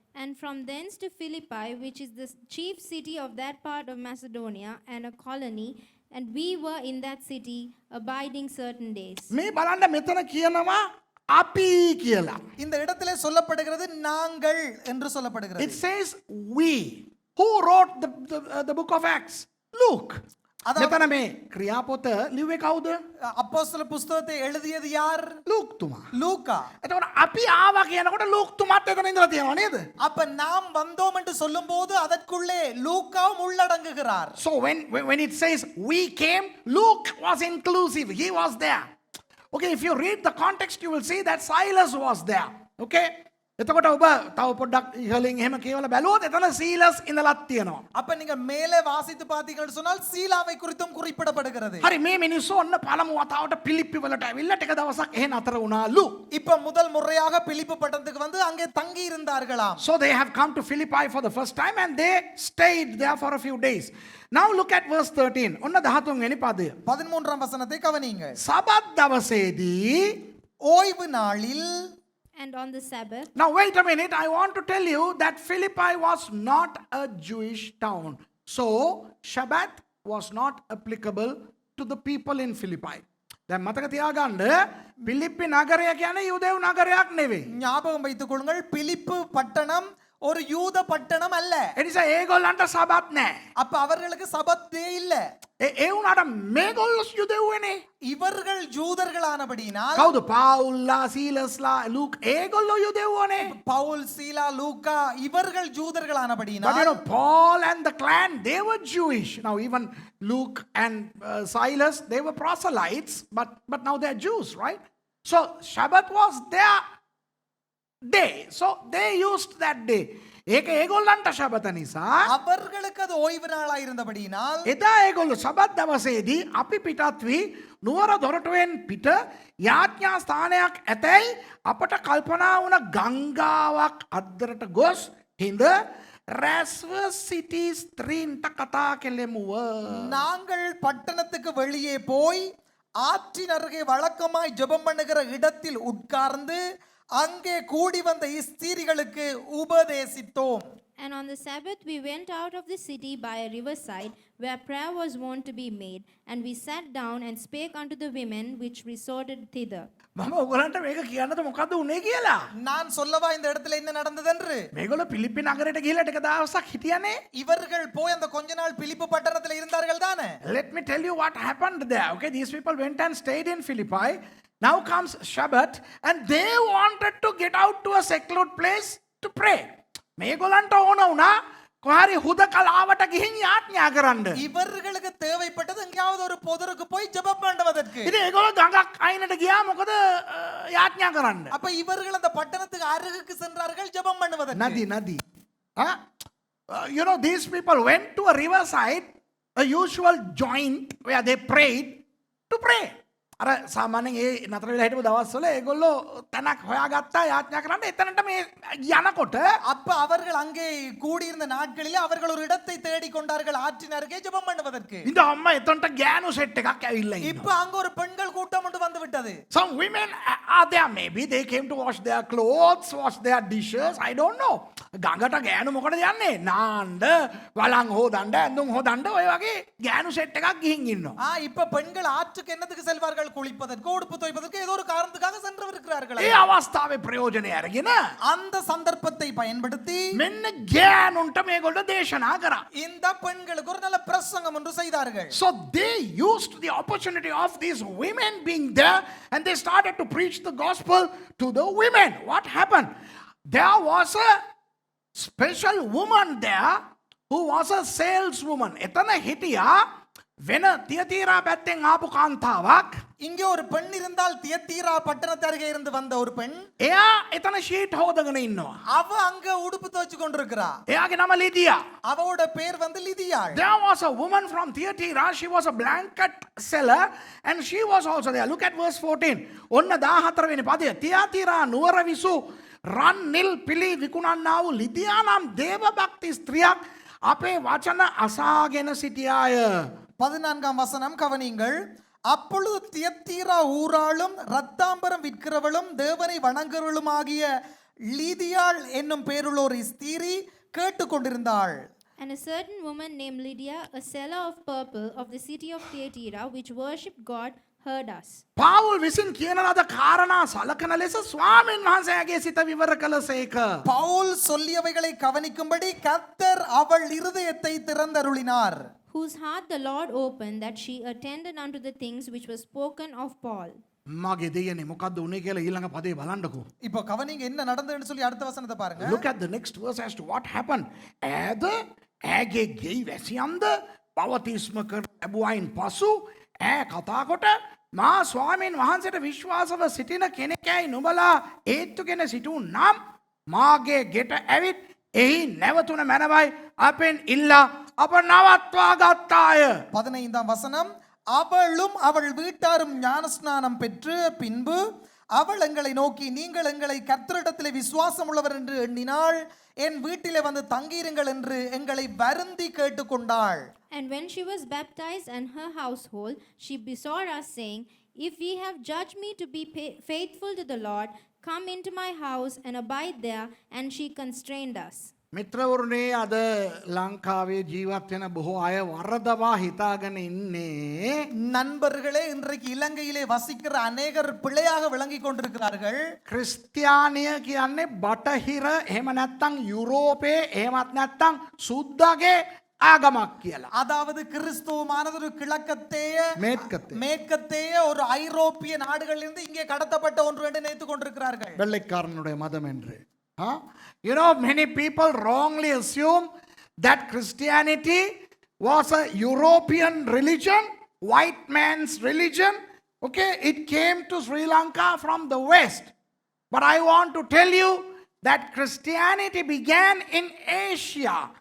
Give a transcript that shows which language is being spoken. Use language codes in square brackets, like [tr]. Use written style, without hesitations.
[en] And from thence to Philippi, which is the chief city of that part of Macedonia, and a colony, and we were in that city, abiding certain days. [si] මේ බලන්න මෙතන කියනවා අපි කියලා. [ta] இந்த இடத்திலே சொல்லப்படுகிறது நாங்கள் என்று [en] It [ta] சொல்லப்படுகிறது. [en] says we. Who wrote the book of Acts? [si] Luke. මෙතන මේ ක්‍රියාපොත ලිව්වේ කවුද? [ta] அப்போஸ்தல புஸ்தகத்தை எழுதியது யார்? [si] ලූක් තුමා. [ta] லூக்கா. [si] එතකොට අපි ආවා කියනකොට ලූක් තුමාත් එතන ඉඳලා තියෙනවා නේද? [ta] அப்ப நாம் வந்தோம் என்று சொல்லும்போது அதற்குள்ளே லூக்காவும் உள்ளடங்குகிறார். [en] So when it says we came, Luke was inclusive. He was there. Okay, if you read the context you will see that Silas was there. Okay? [si] එතකොට ඔබ තව පොඩ්ඩක් ඉහළින් එහෙම කියවලා බැලුවොත් එතන සීලස් ඉඳලත් තියෙනවා. [ta] அப்ப நீங்க மேலே வாசித்து பார்த்தீங்கன்னு சொன்னால் சீலாவை குறித்தும் குறிப்பிடப்படுகிறது. [si] හරි මේ මිනිස්සු ඔන්න පළමු වතාවට පිලිප්පි වලට ඇවිල්ලා ටික දවසක් එහෙ නතර වුණාලු. [ta] இப்ப முதல் முறையாக பிலிப்பு பட்டணத்துக்கு வந்து அங்கே தங்கி இருந்தார்களாம். [en] So they have come to Philippi for the first time and they stayed there for a few days. Now look at verse 13. [si] ඔන්න 13 වෙනි පදය. [ta] 13ஆம் வசனத்தை கவனியுங்க. [si] සබත් දවසේදී [ta] ஓய்வு நாளில். [en] And on the Sabbath. Now wait a minute, I want to tell you that Philippi was not a Jewish town. So Shabbat was not applicable to the people in Philippi. [si] දැන් මතක තියාගන්න පිලිප්පි නගරය කියන්නේ යුදෙව් නගරයක් නෙවෙයි. [ta] ஞாபகம் வைத்துக் கொள்ளுங்கள், பிலிப்பு பட்டணம் ஒரு யூத பட்டணம் அல்ல. [si] ඒ නිසා ඒගොල්ලන්ට සබත් නැහැ. [ta] அப்ப அவர்களுக்கு சபத்தே இல்ல. [si] ඒ වුණාට මේගොල්ලෝ යුදෙව්වනේ. [ta] இவர்கள் ஜூதர்களானபடியினால் [si] කවුද? පාවුල්ලා, සීලස්ලා, ලූක් ඒගොල්ලෝ යුදෙව්වනේ. [ta] பவுல், சீலா, லூக்கா இவர்கள் [en] But [ta] ஜூதர்களானபடியினால் [en] you know, Paul and the clan, they were Jewish. Now even Luke and Silas, they were proselytes, but now they're Jews, right? So Shabbat was their day. So they used that day. [si] ඒක ඒගොල්ලන්ට ශබත නිසා [ta] அவர்களுக்கு அது ஓய்வு நாளா இருந்தபடியினால் [si] එදා ඒගොල්ලෝ Sabbath දවසේදී අපි පිටත් වී නුවර දොරටුවෙන් පිට යාඥා ස්ථානයක් ඇතැයි අපට කල්පනා වුණ ගංගාවක් අද්දරට ගොස් හිඳ රැස්ව සිටි ස්ත්‍රීන්ට කතා කෙලෙමුව. [ta] நாங்கள் பட்டணத்துக்கு வெளியே போய் ஆற்றின் அருகே வழக்கமாய் ஜெபம் பண்ணுகிற இடத்தில் உட்கார்ந்து அங்கே கூடி வந்த ஸ்திரீகளுக்கு உபதேசித்தோம். [en] And on the Sabbath we went out of the city by a riverside, where prayer was wont to be made. And we sat down and spake unto the women which resorted thither. [si] මම ඔයගලන්ට මේක කියන්නද මොකද්ද උනේ කියලා. [ta] நான் சொல்லவா இந்த இடத்துல என்ன நடந்ததென்று? [si] මේගොල්ලෝ පිලිප්පි නගරයට ගිහිල්ලා ටික දවසක් හිටියානේ. [ta] இவர்கள் போய் அந்த கொஞ்ச நாள் பிலிப்பு பட்டணத்துல இருந்தார்கள் தானே? [en] Let me tell you what happened there. Okay, these people went and stayed in Philippi. Now comes Shabbat and they wanted to get out to a secluded place to pray. [si] මේගොල්ලන්ට ඕන වුණා කොහරි හුදකලාවට ගිහින් යාඥා කරන්න. [ta] இவர்களுக்கு தேவைப்பட்டது எங்கேயாவது ஒரு பொதருக்கு போய் ஜெபம் பண்ணுவதற்கு. [si] ඉතින් ඒගොල්ලෝ ගඟක් අයිනට ගියා මොකද යාඥා කරන්න. [ta] அப்ப இவர்கள் அந்த பட்டணத்துக்கு அருகுக்கு சென்றார்கள் ஜெபம் பண்ணுவதற்கு. Nadi. Huh? [en] You know, these people went to a riverside, a usual joint where they prayed to pray. [si] අර සාමාන්‍යයෙන් ඒ නතර වෙලා හිටපු දවස්වල ඒගොල්ලෝ තැනක් හොයාගත්තා යාඥා කරන්න. එතනට මේ යනකොට [ta] அப்ப அவர்கள் அங்கே கூடியிருந்த நாட்களிலே அவர்கள் ஒரு இடத்தை தேடிக் கொண்டார்கள் ஆற்றின் அருகே ஜெபம் பண்ணுவதற்கு. [si] ඉතින් අම්මා එතනට ගෑනු සෙට් එකක් ඇවිල්ලා [ta] இப்ப [si] ඉන්නවා. [ta] அங்க ஒரு பெண்கள் கூட்டம் ஒன்று வந்து விட்டது. [en] Some women are there, maybe they came to wash their clothes, wash their dishes, I don't know. [si] ගඟට ගෑනු මොකටද යන්නේ? නාන්න, වලං හොදන්න, ඇඳුම් හොදන්න ඔය වගේ ගෑනු සෙට් එකක් ගිහින් ඉන්නවා. [ta] இப்ப பெண்கள் ஆற்றுக்கு என்னத்துக்கு செல்வார்கள்? குளிப்பதற்கு, உடுப்பு துவைப்பதற்கு, ஏதோ ஒரு காரணத்துக்காக சென்று இருக்கிறார்கள். [si] ඒ අවස්ථාවේ ප්‍රයෝජනය අරගෙන [ta] அந்த சந்தர்ப்பத்தை பயன்படுத்தி [si] මෙන්න ගෑනුන්ට මේගොල්ලෝ දේශනා කරා. [ta] இந்த பெண்களுக்கு ஒரு நல்ல பிரசங்கம் ஒன்று செய்தார்கள். [en] So they used the opportunity of these women being there and they started to preach the gospel to the women. What happened? There was a special woman there who was a saleswoman. [si] එතන හිටියා වෙන තියතීරා පැත්තෙන් ආපු කාන්තාවක්. [ta] இங்கே ஒரு பெண் இருந்தால், தியத்தீரா பட்டணத்து அருகே இருந்து வந்த ஒரு பெண். [si] එයා එතන ෂීට් හොදගෙන ඉන්නවා. [ta] அவ அங்க உடுப்பு துவைச்சு கொண்டிருக்கிறா. [si] එයාගේ නම ලිදියා. [ta] அவளோட பேர் வந்து லிதியாள். [en] There was a woman from Thyatira. She was a blanket seller and she was also there. Look at verse 14. [si] ඔන්න 14 වෙනි පදය. තියාතිරා නුවර විසු රන් නිල් පිලි විකුණන්නා වූ ලිදියා නම් දේවභක්ති ස්ත්‍රියක් අපේ වචන අසාගෙන සිටියාය. [ta] 14ஆம் வசனம் கவனியுங்கள். அப்பொழுது தியத்தீரா ஊராளும் ரத்தாம்பரம் விற்கிறவளும் தேவனை வணங்குறவளுமாகிய லீதியாள் என்னும் பேருள்ள ஒரு ஸ்திரீ கேட்டுக்கொண்டிருந்தாள். [en] And a certain woman named Lydia, a seller of purple of the city of Thyatira, which worshipped God, heard us. [si] Paul විසින් කියන ලද කාරණා සලකන ලෙස ස්වාමීන් වහන්සේගේ සිත විවර කළසේක. [ta] பவுல் சொல்லியவைகளை கவனிக்கும்படி கர்த்தர் அவள் இருதயத்தை திறந்தருளினார். [en] Whose heart the Lord opened, that she attended unto the things which were spoken of Paul. [si] මගේ දෙයනේ මොකද්ද උනේ කියලා ඊළඟ පදේ බලන්නකෝ. [ta] இப்போ கவனிங்க என்ன நடந்ததுன்னு சொல்லி அடுத்த வசனத்தை பாருங்க. [en] Look at the next verse as to what happened. [si] ඈද ඈගේ ගෙයි වැසියන්ද පවතිස්ම කර ලැබුවයින් පසු ඈ කතා කොට මා ස්වාමීන් වහන්සේට විශ්වාසව සිටින කෙනෙක්යි නුඹලා ඒත්තුගෙන සිටුන් නම් මාගේ ගෙට ඇවිත් එහි නැවතුන මැනවයි අපෙන් ඉල්ලා අප නවත්වා ගත්තාය. [ta] 15ஆம் வசனம். அவளும் அவள் வீட்டாரும் ஞானஸ்நானம் பெற்று பின்பு அவள் எங்களை நோக்கி, நீங்கள் எங்களை கர்த்தரிடத்திலே விசுவாசம் உள்ளவர் என்று எண்ணினாள், என் வீட்டிலே வந்து தங்கியிருங்கள் என்று எங்களை வருந்தி கேட்டுக்கொண்டாள். [en] And when she was baptized and her household, she besought us, saying, If ye have judged me to be faithful to the Lord, come into my house and abide there. And she constrained us. [si] මිත්‍රවරුනේ අද ලංකාවේ ජීවත් වෙන බොහෝ අය වරදවා හිතාගෙන ඉන්නේ [ta] நண்பர்களே, இன்றைக்கு இலங்கையிலே வசிக்கிற அநேகர் பிழையாக விளங்கிக் கொண்டிருக்கிறார்கள். [si] ක්‍රිස්තියානිය කියන්නේ බටහිර එහෙම නැත්නම් යුරෝපේ එහෙමත් නැත්නම් සුද්දාගේ ආගමක් කියලා. [ta] அதாவது கிறிஸ்துவமானது ஒரு கிழக்கத்தேய மேற்கத்தேய ஒரு ஐரோப்பிய நாடுகளிலிருந்து இங்கே கடத்தப்பட்ட ஒன்று என்று நினைத்துக் கொண்டிருக்கிறார்கள். வெள்ளைக்காரனுடைய மதம் என்று. [en] You know, many people wrongly assume that Christianity was a European religion, white man's religion. Okay, it came to Sri Lanka from the West. But I want to tell you that Christianity began in Asia.